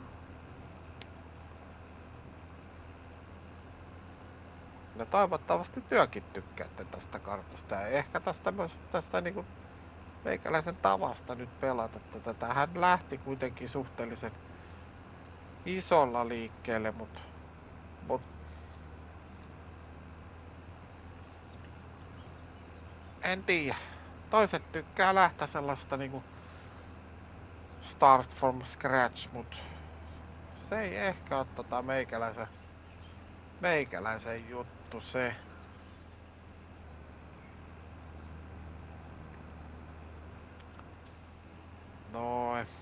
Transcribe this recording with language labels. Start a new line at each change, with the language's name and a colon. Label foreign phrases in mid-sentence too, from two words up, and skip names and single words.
Finnish: Ja toivottavasti työkin tykkäätte tästä kartasta ja ehkä tästä niinku meikäläisen tavasta nyt pelata tätä. Tämähän lähti kuitenkin suhteellisen isolla liikkeelle, mut en tiedä. Toiset tykkää lähteä sellaista niinku
English: start from scratch,
Finnish: mut se ei ehkä oo meikäläisen juttu se. Noin.